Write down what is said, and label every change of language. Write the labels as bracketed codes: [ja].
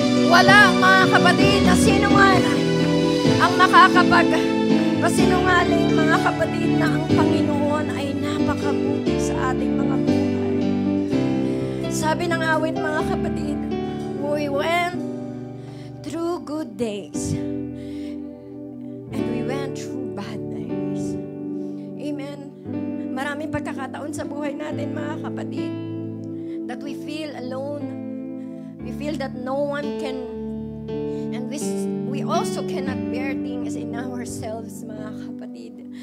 [tl] Wala, mga kapatid, na sino man ang makakapag-pasinungaling, mga kapatid, na ang Panginoon ay napakabuti sa ating mga buhay. Sabi ng awit, mga kapatid, [en] we went through good days and we went through bad days. Amen. [tl] Maraming pagkakataon sa buhay natin, mga kapatid, [en] that we feel alone. We feel that no one can, and we also cannot bear things in ourselves, [tl] mga kapatid.